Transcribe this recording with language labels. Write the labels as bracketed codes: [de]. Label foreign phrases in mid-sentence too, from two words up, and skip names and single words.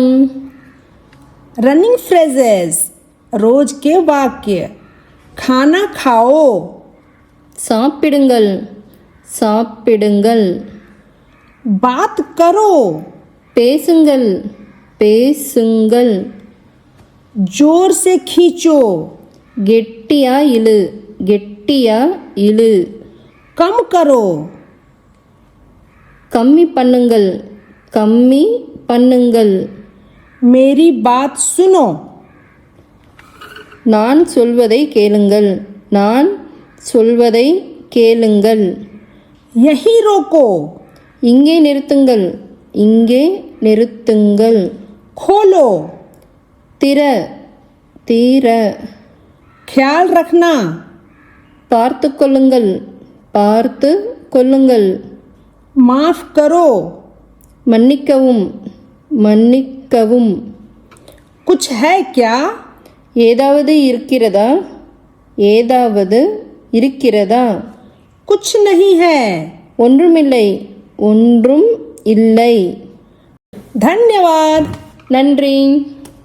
[en] running phrases, [hi] रोज के वाक्य. खाना खाओ, [ta] சாப்பிடுங்கள், சாப்பிடுங்கள். [hi] बात करो, [ta] பேசுங்கள், பேசுங்கள். [hi] जोर से खींचो, [ta] கெட்டியா இழு, கெட்டியா இழு. [hi] कम करो, [ta] கம்மி பண்ணுங்கள், கம்மி பண்ணுங்கள். [hi] मेरी बात सुनो, [ta] நான் சொல்வதை கேளுங்கள், நான் சொல்வதை கேளுங்கள். [hi] यहीं रोको, [ta] இங்கே நிறுத்துங்கள், இங்கே நிறுத்துங்கள். [hi] खोलो, [ta] திற, தீர. [hi] ख्याल रखना, [ta] பார்த்து கொள்ளுங்கள், பார்த்து கொள்ளுங்கள். [hi] माफ करो, [ta] மன்னிக்கவும், மன்னிக்கவும். [hi] कुछ है क्या, [ta] ஏதாவது இருக்கிறதா, ஏதாவது இருக்கிறதா. [hi] कुछ नहीं है. [ta] ஒன்றுமில்லை, ஒன்றும் இல்லை. [hi] धन्यवाद. [ta] நன்றி.